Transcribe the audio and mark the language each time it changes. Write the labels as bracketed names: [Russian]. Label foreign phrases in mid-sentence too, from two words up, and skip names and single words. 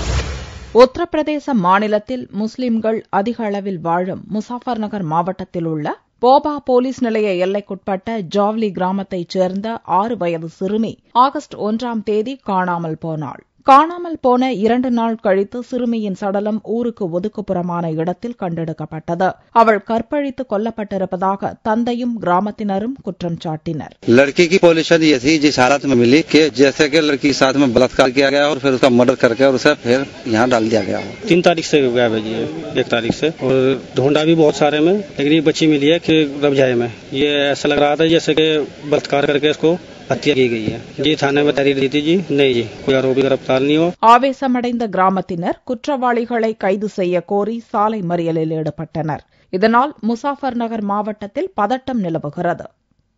[Tamil] உத்தரப்பிரதேச மாநிலத்தில் முஸ்லிம்கள் அதிக அளவில் வாழும் முசாஃபர் நகர் மாவட்டத்தில் உள்ள போபா போலீஸ் நிலைய எல்லைக்குட்பட்ட ஜாவ்லி கிராமத்தைச் சேர்ந்த 6 வயது சிறுமி ஆகஸ்ட் 1ஆம் தேதி காணாமல் போனாள். காணாமல் போன 2 நாள் கழித்து சிறுமியின் சடலம் ஊருக்கு ஒதுக்குப்புறமான இடத்தில் கண்டெடுக்கப்பட்டது. அவள் கற்பழித்து கொல்லப்பட்டிருப்பதாக தந்தையும் கிராமத்தினரும் குற்றம் சாட்டினர். [Hindi] लड़की की पोजीशन ये थी जिस हालत में मिली कि जैसे कि लड़की के साथ में बलात्कार किया गया और फिर उसका मर्डर करके और उसे फिर यहाँ डाल दिया गया. 3 तारीख से गायब है जी, 1 तारीख से, और ढूंढा भी बहुत सारे में, लेकिन ये बच्ची मिली है कि रबजाए में. ये ऐसा लग रहा था जैसे कि बलात्कार करके इसको हत्या की गई है. जी थाने में तहरीर दी थी जी, नहीं जी कोई आरोपी गिरफ्तार नहीं हो. [Tamil] ஆவேசமடைந்த கிராமத்தினர் குற்றவாளிகளை கைது செய்ய கோரி சாலை மறியலில் ஈடுபட்டனர். இதனால் முசாஃபர் நகர் மாவட்டத்தில் பதட்டம் நிலவுகிறது.